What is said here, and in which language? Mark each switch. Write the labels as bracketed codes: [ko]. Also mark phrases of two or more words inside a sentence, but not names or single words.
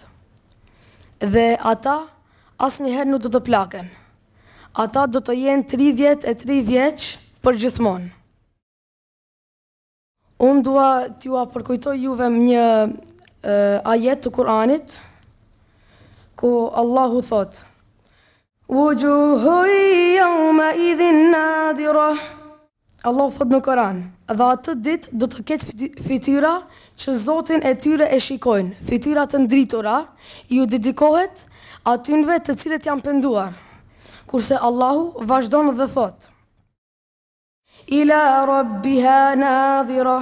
[sq] Dhe ata asnjëherë nuk do të plaken. Ata do të jenë 33 vjeç për gjithmonë. Unë dua t'ju përkujtoj juve një ajet të Kur'anit, ku Allahu thot: [ar] وجوه يومئذ ناضرة. [sq] Allahu thot në Kur'an, dhe atë ditë do të ketë fytyra që Zotin e tyre e shikojnë, fytyra të ndritura, ju dedikohet atynve të cilët janë penduar. Kurse Allahu vazhdon dhe thot: [ar] إلى ربها ناظرة.